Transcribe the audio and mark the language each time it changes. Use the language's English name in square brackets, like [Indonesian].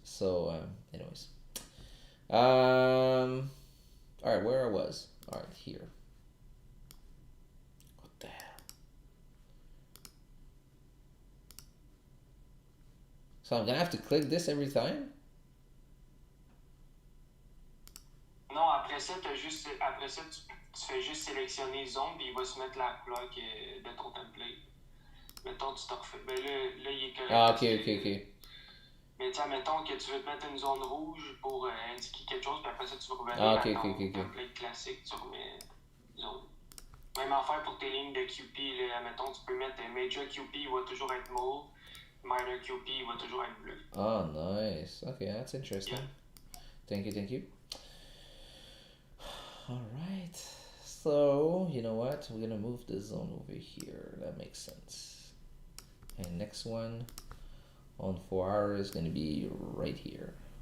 [English] So, anyways, all right, where I was. All right, here. What the hell? So I'm gonna have to click this every time. [French] Non, après ça, tu fais juste sélectionner zone, puis il va se mettre la couleur de ton template. Mettons, tu te refais. Ben là, il est correct. Ah, ok. Mais tiens, mettons que tu veux te mettre une zone rouge pour indiquer quelque chose, puis après ça, tu vas revenir Ah, à ton ok. template classique, tu remets zone. Même affaire pour tes lignes de QP, là, mettons, tu peux mettre Major QP, il va toujours être mauve, Minor QP, il va toujours être bleu. [English] Oh, nice. Okay, that's interesting. Yeah. Thank you. All right. So, you know what? We're going to move the zone over here. That makes sense. And next one on 4 hours is going to be right here.